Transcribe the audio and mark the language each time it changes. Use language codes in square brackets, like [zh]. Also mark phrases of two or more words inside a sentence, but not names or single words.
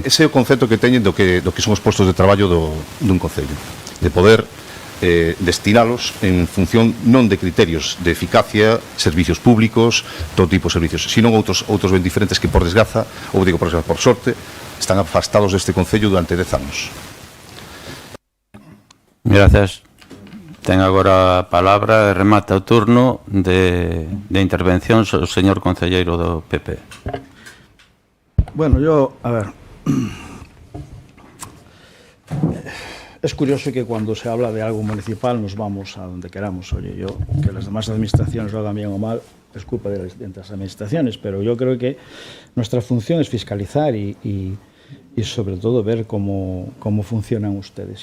[gl] Ese é o concepto que teñen do que son os postos de traballo dun concello, de poder destinalos en función non de criterios de eficacia, servicios públicos, todo tipo de servicios, sino outros ben diferentes que por desgraza, ou digo por desgraza, por sorte, están afastados deste concello durante 10 anos. Gracias. Ten agora a palabra e remata o turno de intervención o señor concelleiro do PP. [es] Bueno, a ver, es curioso que cuando se habla de algo municipal nos vamos a donde queramos. Oye, que las demás administraciones lo hagan bien o mal es culpa de las administraciones, pero yo creo que nuestra función es fiscalizar y sobre todo ver cómo funcionan ustedes.